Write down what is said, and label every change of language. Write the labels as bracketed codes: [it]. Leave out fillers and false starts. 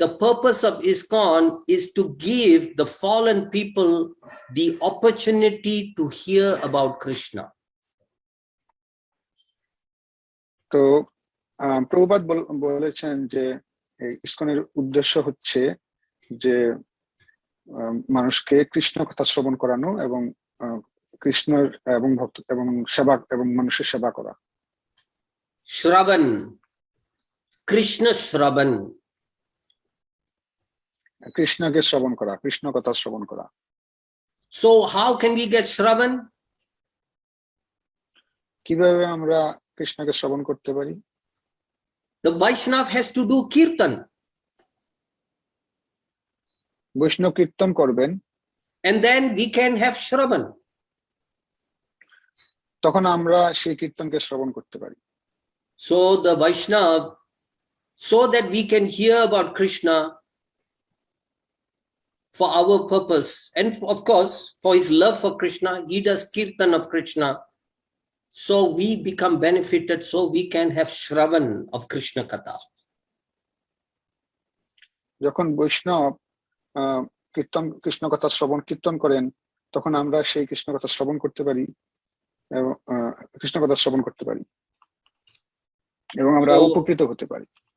[en] the purpose of ISKCON is to give the fallen people the opportunity to hear about Krishna. [bn] তো প্রভুপাদ বলেছেন যে ইসকনের উদ্দেশ্য হচ্ছে যে মানুষকে কৃষ্ণ কথা শ্রবণ করানো এবং কৃষ্ণের এবং ভক্ত এবং সেবা এবং মানুষের সেবা করা। [en] Shravan, Krishna Shravan. [bn] কৃষ্ণকে শ্রবণ করা, কৃষ্ণ কথা শ্রবণ করা। [en] So how can we get Shravan? [bn] কিভাবে আমরা কৃষ্ণকে শ্রবণ করতে পারি? [en] The Vaishnava has to do kirtan. [bn] বৈষ্ণব কীর্তন করবেন, [en] And then we can have Shravan. [bn] তখন আমরা সেই কীর্তনকে শ্রবণ করতে পারি। [en] So the Vaishnava, so that we can hear about Krishna for our purpose, and of course for his love for Krishna, he does kirtan of Krishna. So we become benefited, so we can have Shravan of Krishna Katha. [bn] যখন বৈষ্ণব কীর্তন, কৃষ্ণ কথা শ্রবণ কীর্তন করেন, তখন আমরা সেই কৃষ্ণ কথা শ্রবণ করতে পারি এবং কৃষ্ণ কথা শ্রবণ করতে পারি এবং আমরা উপকৃত হতে পারি।